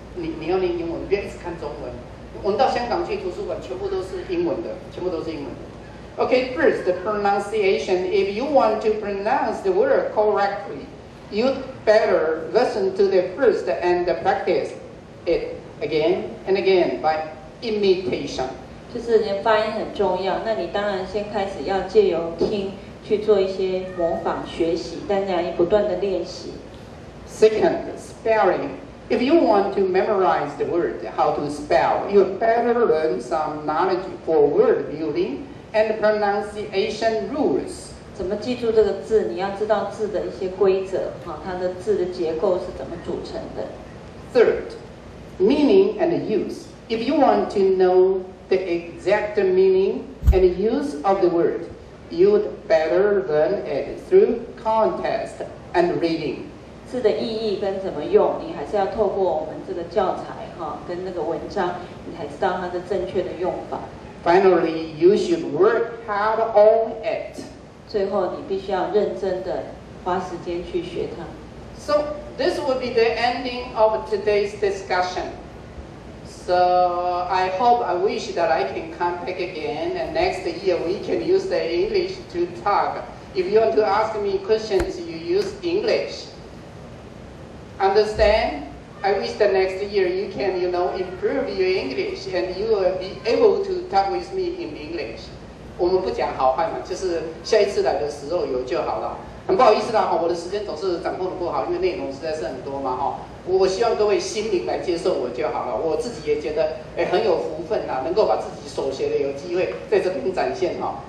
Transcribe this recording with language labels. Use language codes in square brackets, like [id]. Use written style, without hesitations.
[zh] 你要念英文，不要一直看中文。我们到香港去图书馆，全部都是英文的，全部都是英文的。 [en] Okay, first the pronunciation. If you want to pronounce the word correctly, you'd better listen to the first and practice it again and again by imitation. [zh] 就是你的发音很重要，那你当然先开始要借由听去做一些模仿学习，但这样不断的练习。 [en] Second, spelling. If you want to memorize the word, how to spell, you better learn some knowledge for word building and pronunciation rules. [zh] 怎么记住这个字？你要知道字的一些规则，它的字的结构是怎么组成的。 [en] Third, meaning and use. If you want to know the exact meaning and use of the word, you'd better learn it through context and reading. [zh] 字的意义跟怎么用，你还是要透过我们这个教材跟那个文章，你才知道它的正确的用法。 [en] Finally, you should work hard on it. [zh] 最后，你必须要认真的花时间去学它。 [en] So this will be the ending of today's discussion. So I hope, I wish that I can come back again, and next year we can use the English to talk. If you want to ask me questions, you use English. Understand? I wish that next year you can, improve your English and you will be able to talk with me in English. [zh] 我们不讲好坏嘛，就是下一次来的时候有就好了。很不好意思啦，我的时间总是掌控的不好，因为内容实在是很多嘛，我希望各位心灵来接受我就好了。我自己也觉得很有福分呐，能够把自己所学的有机会在这边展现哈。